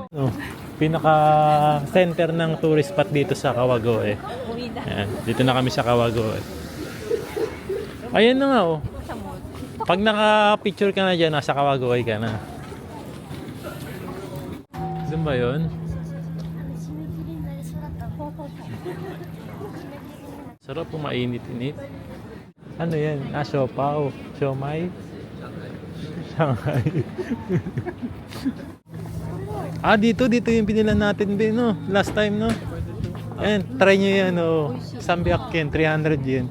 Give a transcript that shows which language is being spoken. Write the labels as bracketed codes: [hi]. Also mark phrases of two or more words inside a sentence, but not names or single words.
[tl] No, pinaka center ng tourist spot dito sa Kawagoy. Uwi na. Ayan, dito na kami sa Kawagoy. Ayan na nga oh. Sa mall. Pag naka-picture ka na dyan, nasa Kawagoy ka na. Saan ba yun? [ja] 締め切りになりそうだったの [tl] Sarap po mainit-init. Ano yan? Ah, siopaw. Siomay. Shanghai. Dito yung binilan natin, Ben, no? [en] Last time, [tl] no? Ayan, try nyo yan, oh. Sambiakken, 300 yen.